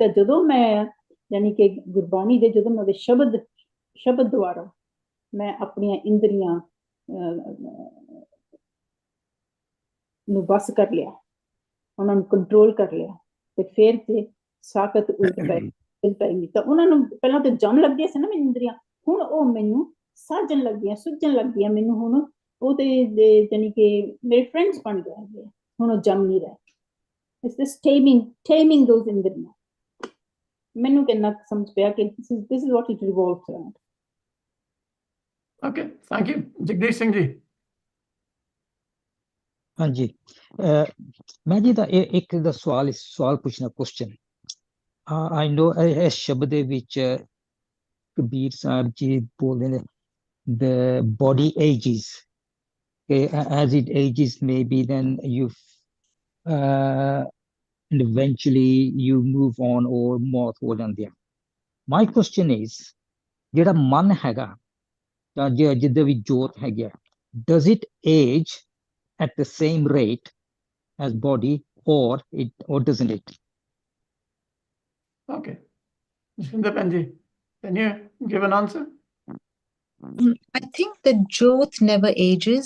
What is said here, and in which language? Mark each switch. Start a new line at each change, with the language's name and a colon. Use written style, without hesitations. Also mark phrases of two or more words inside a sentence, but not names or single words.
Punjabi: ਜਦੋਂ ਮੈਂ ਯਾਨੀ ਕਿ ਗੁਰਬਾਣੀ ਦੇ ਜਦੋਂ ਮੈਂ ਉਹਦੇ ਸ਼ਬਦ ਦੁਆਰਾ ਮੈਂ ਆਪਣੀਆਂ ਇੰਦਰੀਆਂ ਨੂੰ ਬਸ ਕਰ ਲਿਆ, ਉਹਨਾਂ ਨੂੰ ਕੰਟਰੋਲ ਕਰ ਲਿਆ, ਤੇ ਫਿਰ ਤੇ ਸਾਖਤ ਉਲਟ ਪੈ ਮੀਤਾ। ਉਹਨਾਂ ਨੂੰ ਪਹਿਲਾਂ ਤਾਂ ਜੰਮ ਲੱਗਦੀਆਂ ਸੀ ਨਾ ਮੇਰੀ ਇੰਦਰੀਆਂ, ਹੁਣ ਉਹ ਮੈਨੂੰ ਸਾਜਣ ਲੱਗਦੀਆਂ, ਸੁਝਣ ਲੱਗਦੀਆਂ ਮੈਨੂੰ। ਹੁਣ ਉਹਦੇ ਯਾਨੀ ਕਿ ਮੇਰੇ ਫਰੈਂਡਸ ਬਣ ਗਏ ਹੈਗੇ, ਹੁਣ ਉਹ ਜੰਮ ਨਹੀਂ ਰਹੇ।
English: It's this taming those ਇੰਦਰੀਆਂ।
Punjabi: ਮੈਨੂੰ ਕਿੰਨਾ ਸਮਝ ਪਿਆ ਕਿ
English: this is what it revolves around. Okay, thank you.
Punjabi: ਜਗਦੀਸ਼ ਸਿੰਘ ਜੀ। ਹਾਂਜੀ, ਮੈਂ ਜੀ ਦਾ ਇੱਕ ਦਾ ਸਵਾਲ ਪੁੱਛਣਾ, ਕੁਐਸਚਨ।
English: I know
Punjabi: ਇਸ ਸ਼ਬਦ ਦੇ ਵਿੱਚ ਕਬੀਰ ਸਾਹਿਬ ਜੀ ਬੋਲਦੇ ਨੇ
English: the body ages, as it ages maybe then you and eventually you move on or
Punjabi: ਮੌਤ ਹੋ ਜਾਂਦੀ ਹੈ।
English: My question is
Punjabi: ਜਿਹੜਾ ਮਨ ਹੈਗਾ ਜਾਂ ਜਿੱਦਾਂ ਵੀ ਜੋਤ ਹੈਗੀ ਆ,
English: does it age at the same rate as body or doesn't it? Okay, Jiswinder Panji, can you give an answer? I think the Jyot never ages.